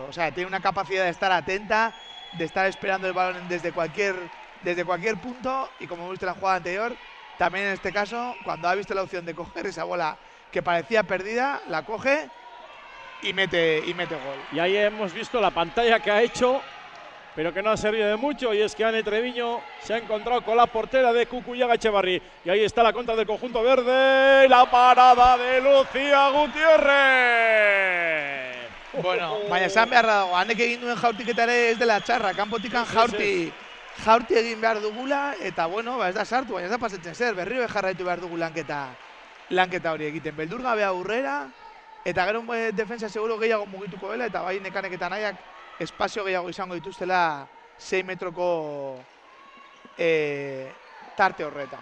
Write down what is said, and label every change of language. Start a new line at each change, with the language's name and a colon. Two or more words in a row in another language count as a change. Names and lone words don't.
Spanish: O sea, tiene una capacidad de estar atenta, de estar esperando el balón desde cualquier punto, y como hemos visto en la jugada anterior, también en este caso, cuando ha visto la opción de coger esa bola que parecía perdida, la coge y mete gol. Y ahí hemos visto la pantalla que ha hecho, pero que no ha servido de mucho, y es que Ane Treviño se ha encontrado con la portera de Cucuyaga Echevarri. Y ahí está la contra del conjunto verde, y la parada de Lucía Gutiérrez.
Basque: Baina esan behar dago, hanek egin duen jaurtiketa ere ez dela txarra, kanpotikan jaurti egin behar dugula, eta ez da sartu, baina ez da pasetzen zer, berriro jarraitu behar dugu lanketa hori egiten. Beldurgabea aurrera, eta gero defensa seguro gehiago mugituko dela, eta bai Nekanek eta Nahiak espazio gehiago izango dituztela 6 metroko tarte horretan.